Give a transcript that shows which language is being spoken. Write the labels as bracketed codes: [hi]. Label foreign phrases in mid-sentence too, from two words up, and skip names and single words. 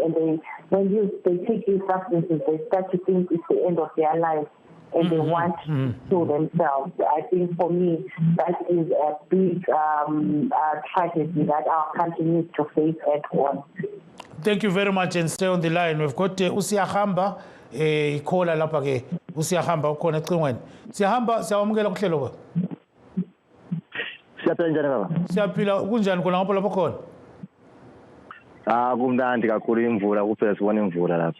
[en] And when they take these substances, they start to think it's the end of their life, and they want to kill themselves. I think for me, that is a big tragedy that our country needs to face at once. Thank you very much, and stay on the line. We've got Usiyahamba, caller [nd] lapha ke. Usiyahamba ukhona ecingweni. Siyahamba, siyawamukela kuhlelo ba. Siyaphila njani baba? Siyaphila kunjani khona ngapha lapha khona? Kumnandi kakhulu imvula, kuphela sibona imvula lapha.